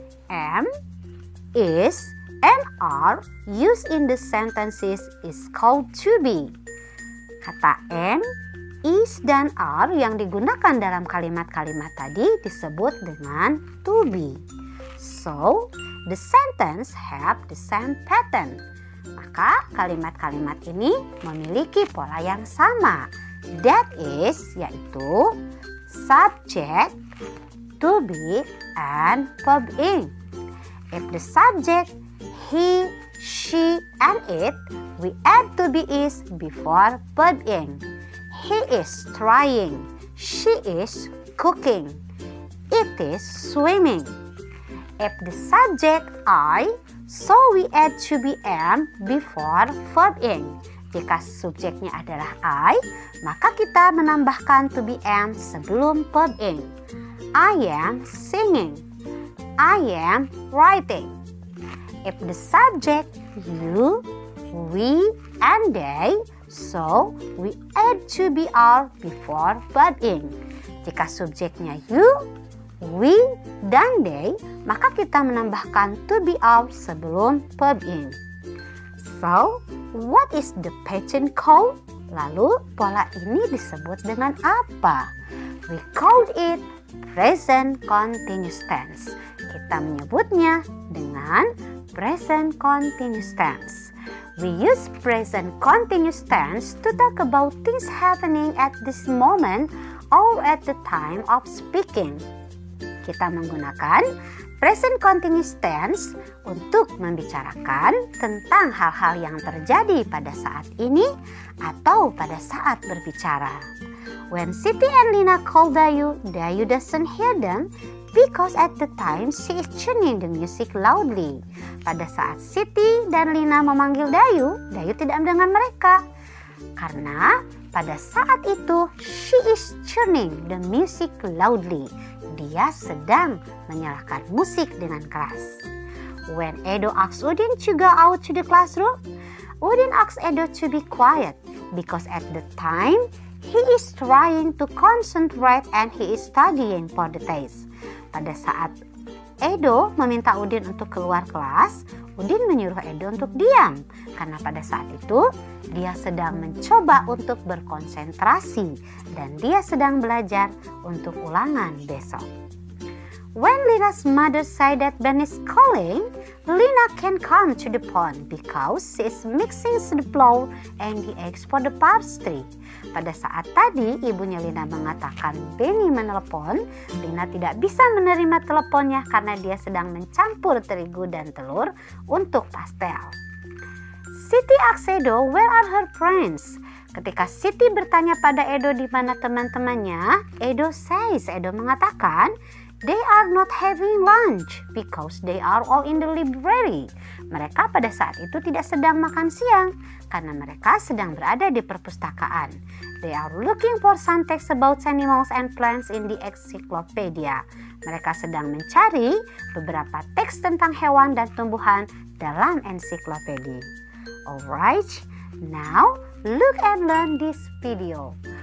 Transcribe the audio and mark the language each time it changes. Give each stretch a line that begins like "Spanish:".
English: Am, is, and are used in the sentences is called to be.
Indonesian: Kata am, is, dan are yang digunakan dalam kalimat-kalimat tadi disebut dengan to be.
English: So, the sentence have the same pattern.
Indonesian: Maka kalimat-kalimat ini memiliki pola yang sama.
English: That is, yaitu subject, to be, and verb-ing. If the subject he, she, and it, we add to be is before verb-ing. He is trying. She is cooking. It is swimming. If the subject I, so we add to be am before verb-ing.
Indonesian: Jika subjeknya adalah I, maka kita menambahkan to be am sebelum verb-ing.
English: I am singing. I am writing. If the subject you, we, and they, so we add to be are before verb-ing.
Indonesian: Jika subjeknya you, we, dan they, maka kita menambahkan to be are sebelum verb-ing.
English: So, what is the pattern called?
Indonesian: Lalu, pola ini disebut dengan apa?
English: We called it present continuous tense.
Indonesian: Kita menyebutnya dengan present continuous tense.
English: We use present continuous tense to talk about things happening at this moment or at the time of speaking.
Indonesian: Kita menggunakan present continuous tense untuk membicarakan tentang hal-hal yang terjadi pada saat ini atau pada saat berbicara.
English: When Siti and Lina call Dayu, Dayu doesn't hear them because at the time she is tuning the music loudly.
Indonesian: Pada saat Siti dan Lina memanggil Dayu, Dayu tidak mendengar mereka. Karena pada saat itu
English: she is tuning the music loudly.
Indonesian: Dia sedang menyalakan musik dengan keras.
English: When Edo asks Udin to go out to the classroom, Udin asks Edo to be quiet because at the time he is trying to concentrate and he is studying for the test.
Indonesian: Pada saat Edo meminta Udin untuk keluar kelas, Udin menyuruh Edo untuk diam karena pada saat itu dia sedang mencoba untuk berkonsentrasi dan dia sedang belajar untuk ulangan besok.
English: When Lina's mother said that Ben is calling, Lina can come to the pond because she is mixing the flour and the eggs for the parsley.
Indonesian: Pada saat tadi ibunya Lina mengatakan Benny menelepon, Lina tidak bisa menerima teleponnya karena dia sedang mencampur terigu dan telur untuk pastel.
English: Siti asks Edo, where are her friends?
Indonesian: Ketika Siti bertanya pada Edo di mana teman-temannya, Edo mengatakan,
English: they are not having lunch because they are all in the library.
Indonesian: Mereka pada saat itu tidak sedang makan siang karena mereka sedang berada di perpustakaan.
English: They are looking for some text about animals and plants in the encyclopedia.
Indonesian: Mereka sedang mencari beberapa teks tentang hewan dan tumbuhan dalam ensiklopedia.
English: Alright, now look and learn this video.